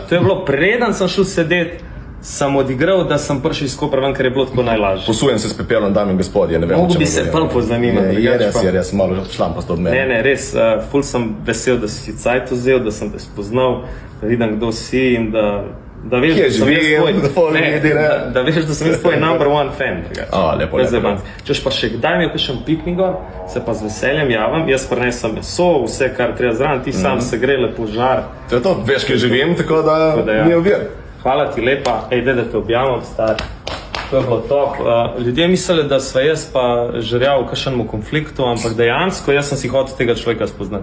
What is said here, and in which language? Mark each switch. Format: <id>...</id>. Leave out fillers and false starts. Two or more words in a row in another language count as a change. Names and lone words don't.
<sl>To je bilo, preden sem šel sedeti, sem odigral, da sem prišel iz Kopra ven, ker je bilo tako najlažje. Posujem se s pepelom, dame in gospodje, ne vem. Mogo bi se prav pozanimati. Je res, malo šlampasto od mene. Ne, res, ful sem vesel, da si cajt vzel, da sem te spoznal, da vidim, kdo si in da veš, da veš, da sem jaz tvoj</sl> <en>number one fan.</en> <sl>Lepo. Češ pa še kdaj mi je kakšen piknik gor, se pa z veseljem javam, jaz prinesem meso, vse, kar treba zraven, ti sam se gre lepo žar. To je to, veš, kje živim, tako da ni ovir. Hvala ti lepa, da te objavim, star. To je bilo top. Ljudje mislili, da sva jaz pa žerjal v kakšnemu konfliktu, ampak dejansko jaz sem si hotel tega človeka spoznati.</sl>